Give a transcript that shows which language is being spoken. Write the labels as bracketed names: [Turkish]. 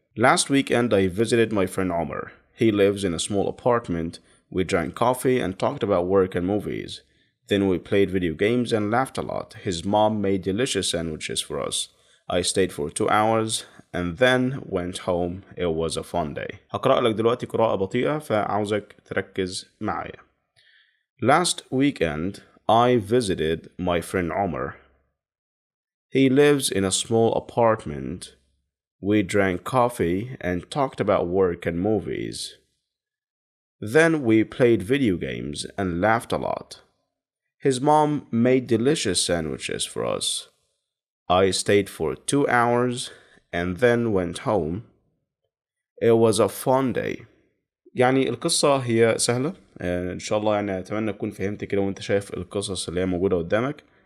[English] Last weekend I visited my friend Omar. He lives in a small apartment. We drank coffee and talked about work and movies. Then we played video games and laughed a lot. His mom made delicious sandwiches for us. I stayed for 2 hours and then went home. It was a fun day. [Arabic] هقرأ لك دلوقتي قراءة بطيئة فعاوزك تركز معايا. [English] Last weekend I visited my friend Omar. He lives in a small apartment. We drank coffee and talked about work and movies. Then we played video games and laughed a lot. His mom made delicious sandwiches for us. I stayed for 2 hours and then went home. It was a fun day. [Arabic] يعني القصة هي سهلة، إن شاء الله يعني أتمنى تكون فهمت كده وأنت شايف القصص اللي هي موجودة قدامك.